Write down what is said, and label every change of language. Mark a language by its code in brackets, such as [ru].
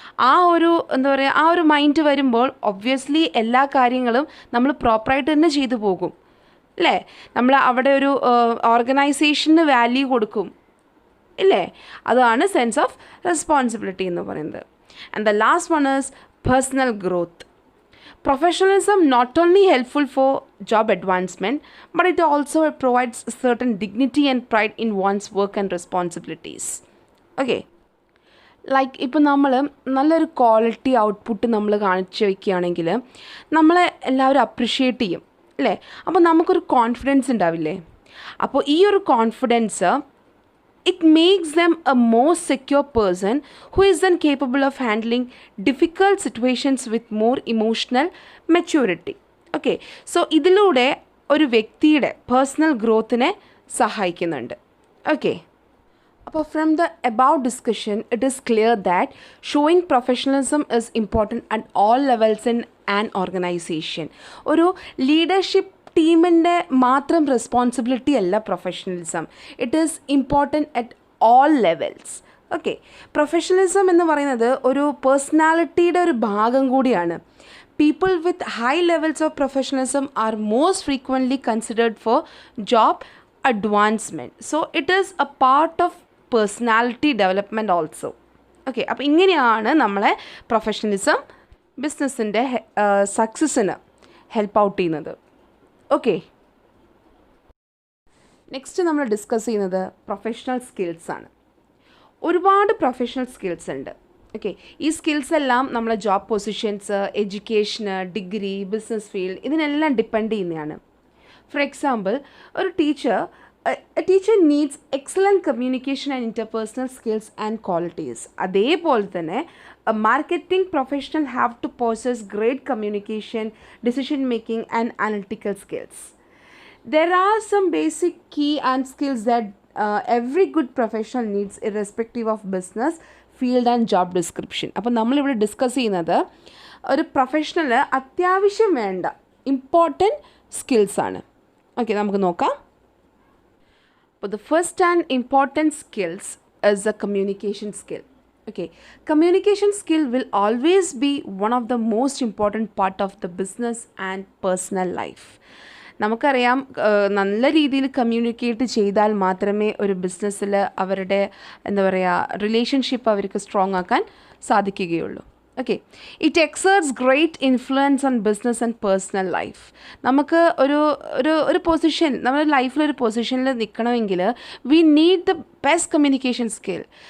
[ml] ആ ഒരു എന്താ പറയുക, ആ ഒരു മൈൻഡ് വരുമ്പോൾ ഒബ്വിയസ്ലി എല്ലാ കാര്യങ്ങളും നമ്മൾ പ്രോപ്പറായിട്ട് തന്നെ ചെയ്തു പോകും അല്ലേ. നമ്മൾ അവിടെ ഒരു ഓർഗനൈസേഷന് വാല്യൂ കൊടുക്കും ഇല്ലേ. അതാണ് സെൻസ് ഓഫ് റെസ്പോൺസിബിലിറ്റി എന്ന് പറയുന്നത്. [en] And the last one is personal growth. Professionalism not only helpful for job advancement, but it also provides certain dignity and pride in one's work and responsibilities. Okay. [ml] Like ഇപ്പോൾ നമ്മൾ നല്ലൊരു quality output നമ്മൾ കാണിച്ചു വയ്ക്കുകയാണെങ്കിൽ നമ്മളെ എല്ലാവരും appreciate ചെയ്യും അല്ലേ. അപ്പോൾ നമുക്കൊരു കോൺഫിഡൻസ് ഉണ്ടാവില്ലേ. അപ്പോൾ ഈ ഒരു confidence [en] it makes them a more secure person who is then capable of handling difficult situations with more emotional maturity. Okay, so [ml] ഇതിലൂടെ ഒരു വ്യക്തിയുടെ പേഴ്സണൽ ഗ്രോത്തിനെ സഹായിക്കുന്നുണ്ട്. [en] Okay, അപ്പോൾ from the above discussion it is clear that showing professionalism is important at all levels in an organization. [ml] ഒരു leadership ടീമിൻ്റെ മാത്രം responsibility അല്ല professionalism. [en] It is important at all levels. [ml] Okay, professionalism എന്ന് പറയുന്നത് ഒരു പേഴ്സണാലിറ്റിയുടെ ഒരു ഭാഗം കൂടിയാണ്. [en] People with high levels of professionalism are most frequently considered for job advancement. So it is a part of personality development also. [ml] Okay, അപ്പോൾ ഇങ്ങനെയാണ് നമ്മളെ professionalism ബിസിനസ്സിൻ്റെ സക്സസ്സിന് ഹെൽപ്പ് ഔട്ട് ചെയ്യുന്നത്. ഓക്കെ, നെക്സ്റ്റ് നമ്മൾ ഡിസ്കസ് ചെയ്യുന്നത് പ്രൊഫഷണൽ സ്കിൽസാണ്. ഒരുപാട് പ്രൊഫഷണൽ സ്കിൽസ് ഉണ്ട്. Okay, ഈ സ്കിൽസ് എല്ലാം നമ്മളെ ജോബ് പൊസിഷൻസ്, എഡ്യൂക്കേഷന്, ഡിഗ്രി, ബിസിനസ് ഫീൽഡ് ഇതിനെല്ലാം ഡിപ്പെൻഡ് ചെയ്യുന്നതാണ്. [en] For example, ഒരു teacher needs excellent communication and interpersonal skills and qualities. [ml] അതേപോലെ തന്നെ [en] a marketing professional have to possess great communication, decision making and analytical skills. There are some basic key and skills that every good professional needs irrespective of business field and job description. [ml] അപ്പോൾ നമ്മളിവിടെ discuss ചെയ്യുന്നത് ഒരു professional അത്യാവശ്യം വേണ്ട important സ്കിൽസാണ്. Okay, നമുക്ക് നോക്കാം. [en] അപ്പോൾ the first and important skills is the communication skill. Okay, communication skill will always be one of the most important part of the business and personal life. [ml] നമുക്കറിയാം, നല്ല രീതിയിൽ കമ്മ്യൂണിക്കേറ്റ് ചെയ്താൽ മാത്രമേ ഒരു ബിസിനസ്സിൽ അവരുടെ എന്താ പറയുക റിലേഷൻഷിപ്പ് അവർക്ക് സ്ട്രോങ് ആക്കാൻ സാധിക്കുകയുള്ളൂ. [en] Okay, it exerts great influence on business and personal life. [ml] നമുക്ക് ഒരു പൊസിഷൻ, നമ്മുടെ ലൈഫിലൊരു പൊസിഷനിൽ നിൽക്കണമെങ്കിൽ [en] We need the best communication skill.